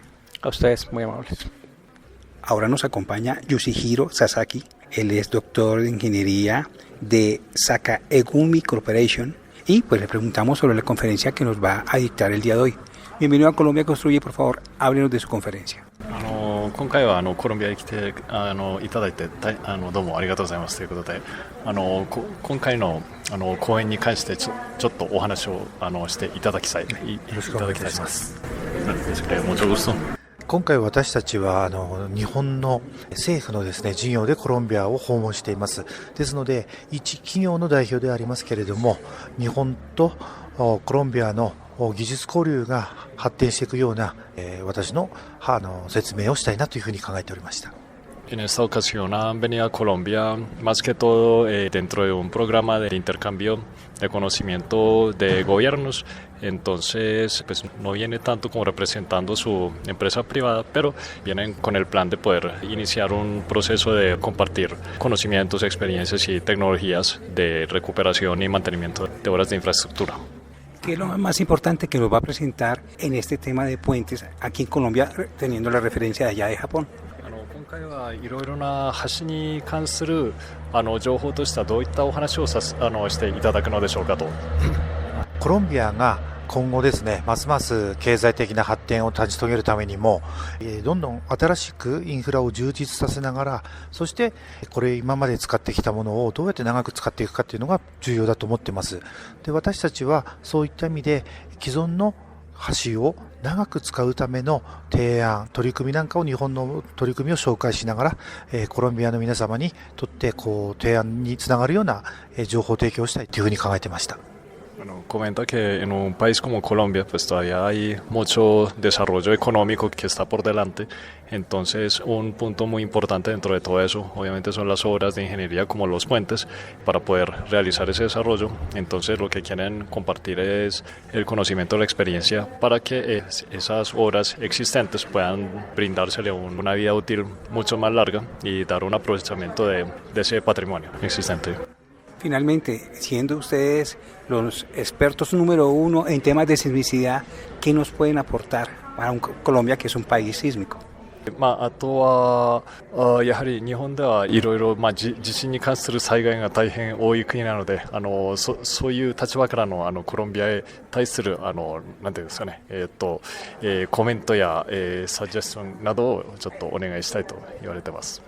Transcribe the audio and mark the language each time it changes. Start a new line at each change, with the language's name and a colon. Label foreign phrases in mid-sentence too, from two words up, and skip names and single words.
Spanish: A ustedes, muy amables. Ahora nos acompaña Yoshihiro Sasaki. Él es doctor de ingeniería de Sakaegumi Corporation y pues le preguntamos sobre la conferencia que nos va a dictar el día de hoy. Bienvenido a Colombia Construye, por favor, háblenos de su conferencia.
Japanese: 今回はコロンビアに来ていただいてどうもありがとうございますということで今回の講演に関してちょっとお話をしていただきたいです。今回私たちは日本の政府のですね事業でコロンビアを訪問しています。ですので一企業の代表でありますけれども日本とコロンビアの技術交流が発展していくような、私の説明をしたいなというふうに考えておりました。
Spanish: En esta ocasión han venido a Colombia más que todo dentro de un programa de intercambio de conocimiento de gobiernos. Entonces, pues no viene tanto como representando su empresa privada, pero vienen con el plan de poder iniciar un proceso de compartir conocimientos, experiencias y tecnologías de recuperación y mantenimiento de obras de infraestructura. ¿Qué es lo más importante que nos va a presentar en este tema de puentes aquí en Colombia, teniendo la referencia de allá de Japón?
Japanese: 今回はいろいろな橋に関する情報としてはどういったお話をしていただくのでしょうかと。コロンビアが今後ですね、ますます経済的な発展を立ち遂げるためにも、どんどん新しくインフラを充実させながら、そしてこれ今まで使ってきたものをどうやって長く使っていくかというのが重要だと思っています。で、私たちはそういった意味で既存の橋を長く使うための提案、取り組みなんかを日本の取り組みを紹介しながら、コロンビアの皆様にとって提案につながるような情報提供をしたいというふうに考えていました。
Spanish: Comenta que en un país como Colombia pues todavía hay mucho desarrollo económico que está por delante, entonces un punto muy importante dentro de todo eso obviamente son las obras de ingeniería como los puentes para poder realizar ese desarrollo. Entonces lo que quieren compartir es el conocimiento, la experiencia para que esas obras existentes puedan brindársele una vida útil mucho más larga y dar un aprovechamiento de ese patrimonio existente. Finalmente, siendo ustedes los expertos número uno en temas de sismicidad, ¿qué nos pueden aportar para Colombia, que es un país sísmico?
Japanese: あとはやはり日本ではいろいろ地震に関する災害が大変多い国なのでそういう立場からのコロンビアへ対するなんていうんですかねコメントやサジェスションなどをちょっとお願いしたいと言われてます。